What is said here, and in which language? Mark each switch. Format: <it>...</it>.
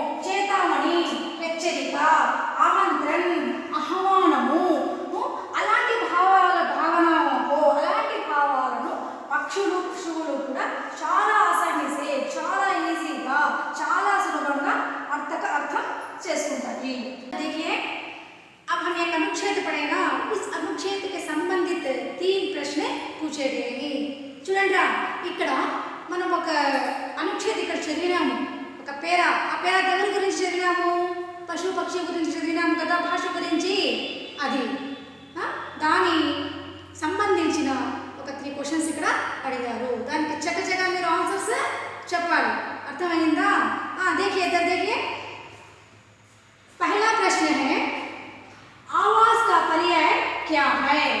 <te>చేతామణి హెచ్చరిక, ఆమంత్రన్ ఆహ్వానము. అలాంటి భావాలను పక్షువులు కూడా చాలా ఆసానిసే, చాలా ఈజీగా, చాలా సులభంగా అర్థం చేసుకుంటాయి.</te> <hi>देखिए अब हम एक अनुच्छेद पढ़ेगा, उस अनुच्छेद के संबंधित 3 प्रश्न पूछे गए.</hi> <te>చూడండి ఇక్కడ మనం ఒక అనుచ్ఛేదం ఇక్కడ చదివినాము, ఒక పేరా. ఆ పేరా ఎవరి గురించి చదివినాము? పశు పక్షి గురించి చదివినాము కదా, భాష గురించి. అది దాని సంబంధించిన ఒక 3 క్వశ్చన్స్ ఇక్కడ అడిగారు. దానికి చక్కచక్క మీరు ఆన్సర్స్ చెప్పాలి. అర్థమైందా?</te> <hi>देखिए इधर देखिए, पहला प्रश्न है आवाज का पर्याय क्या है?</hi>